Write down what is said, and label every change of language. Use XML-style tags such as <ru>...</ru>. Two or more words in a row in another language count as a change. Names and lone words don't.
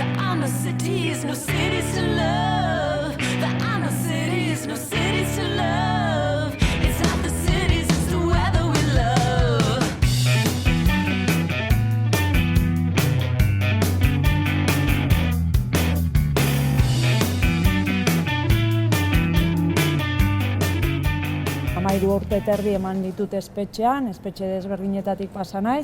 <en>are no cities to love. There are no cities to love. It's not the cities, it's the weather we love.</en> <eu>Amairu urte eta erdi eman ditut espetxean, espetxe desberdinetatik pasa naiz.</eu>